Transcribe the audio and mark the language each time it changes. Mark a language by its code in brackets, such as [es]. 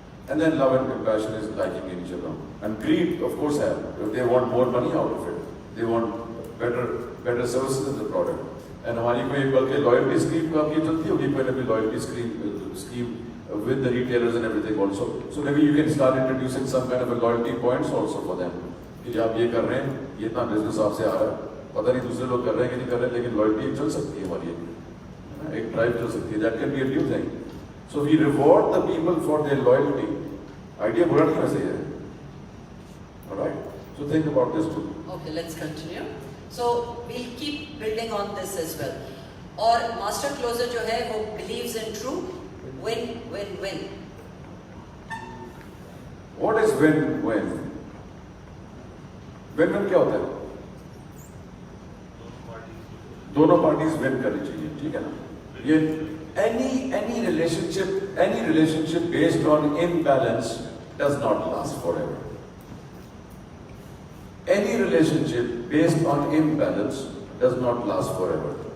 [en] And then love and compassion is liking each other. And greed, of course, they want more money out of it. They want better services in the product. And [hi] हमारी कोई बल्कि [en] loyalty scheme [hi] का भी चलती होगी, कोई ना कोई [en] loyalty scheme with the retailers and everything also. So maybe you can start introducing some kind of a loyalty points also for them. [hi] कि आप ये कर रहे हैं, ये इतना business आपसे आ रहा है, पता नहीं दूसरे लोग कर रहे हैं कि नहीं कर रहे हैं, लेकिन loyalty चल सकती है हमारी, एक drive चल सकती है. [en] That can be a new thing. So we reward the people for their loyalty. [hi] Idea बुरा नहीं वैसे है. [en] All right. So think about this too. Okay, let's continue. So we'll keep building on this as well. [hi] और master closer जो है वो [en] believes in true win-win-win. What is win-win? [hi] Win-win क्या होता है? दोनों पार्टीज विन करनी चाहिए, ठीक है ना? [en] ये any relationship based on imbalance does not last forever. Any relationship based on imbalance does not last forever.